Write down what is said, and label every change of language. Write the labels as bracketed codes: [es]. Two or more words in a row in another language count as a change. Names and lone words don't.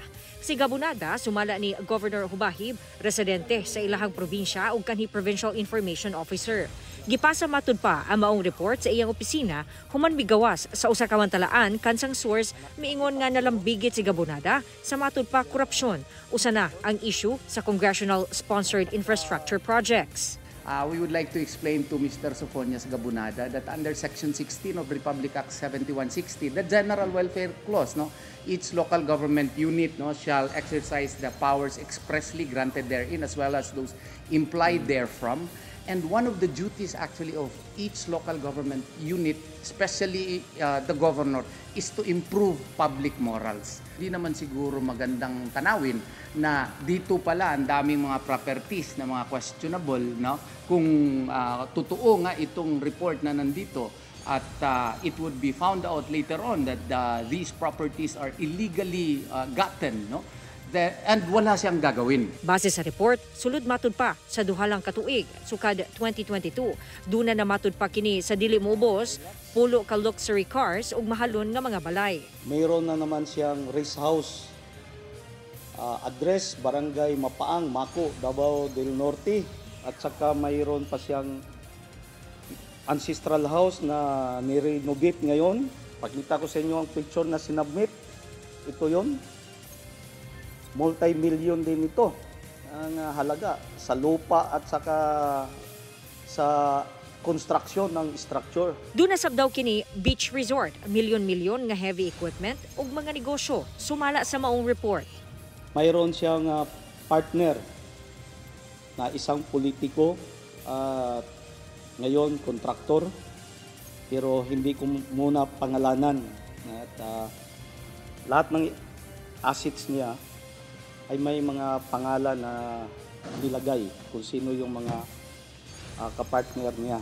[ceb] Si Gabonada sumala ni Governor Hubahib, residente sa ilahang probinsya ug kanhi Provincial Information Officer. Gipasa matud pa ang maong report sa iyang opisina human migawas sa usa ka mantalaan kansang source miingon nga nalambigit si Gabonada sa matud pa korupsyon. Usa na ang issue sa [en] congressional sponsored infrastructure projects. We would like to explain to Mr. Sofonias Gabonada that under Section 16 of Republic Act 7160, the General Welfare Clause, each local government unit shall exercise the powers expressly granted therein as well as those implied therefrom. And one of the duties actually of each local government unit, especially the governor, is to improve public morals. [tl] Hindi naman siguro magandang tanawin na dito pala ang daming mga properties na mga questionable, kung totoo nga itong report na nandito [en] at it would be found out later on that these properties are illegally gotten, [tl] and wala siyang gagawin. [ceb] Base sa report, sulod matud pa sa duhalang katuig, sukad 2022. Duna na matud pa kini sa dili moubos, pulo ka [en] luxury cars [ceb] ug mahalon nga mga balay. [tl] Mayroon na naman siyang [en] race house, [tl] address Barangay Mapaang, Mako, Davao del Norte. At saka mayroon pa siyang [en] ancestral house [tl] na ni-renovate ngayon. Pakita ko sa inyo ang picture na sinubmit. Ito yon. Multi-million din ito ang halaga sa lupa at saka sa construction ng structure. [ceb] Duna sabdaw kini [en] beach resort, [ceb] milyon-milyon nga [en] heavy equipment [ceb] ug mga negosyo sumala sa maong report. [tl] Mayroon siyang partner na isang politiko at ngayon kontraktor, pero hindi ko muna pangalanan. At lahat ng assets niya ay may mga pangalan na nilagay kung sino yung mga kapartner niya.